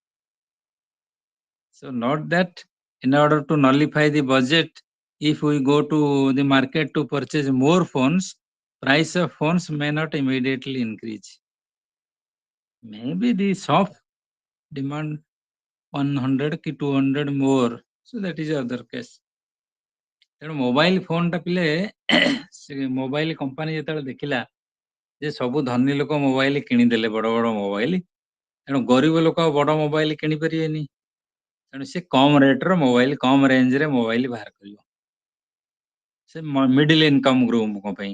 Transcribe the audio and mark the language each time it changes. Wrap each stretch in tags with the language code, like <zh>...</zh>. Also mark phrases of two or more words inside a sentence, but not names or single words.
<en>So not that in order to nullify the budget, if we go to the market to purchase more phones, price of phones may not immediately increase. Maybe the soft demand 100 ki 200 more, so that is other case.</en> <or>ତେଣୁ ମୋବାଇଲ ଫୋନଟା ପିଲେ ସେ ମୋବାଇଲ କମ୍ପାନୀ ଯେତେବେଳେ ଦେଖିଲା ଯେ ସବୁ ଧନୀ ଲୋକ ମୋବାଇଲ କିଣିଦେଲେ, ବଡ ବଡ ମୋବାଇଲ, ତେଣୁ ଗରିବ ଲୋକ ଆଉ ବଡ ମୋବାଇଲ କିଣିପାରିବେନି, ତେଣୁ ସେ କମ ରେଟର ମୋବାଇଲ, କମ ରେଞ୍ଜରେ ମୋବାଇଲ ବାହାର କରିବ ସେ</or> <en>middle income</en> <or>ଗ୍ରୁପଙ୍କ ପାଇଁ।</or>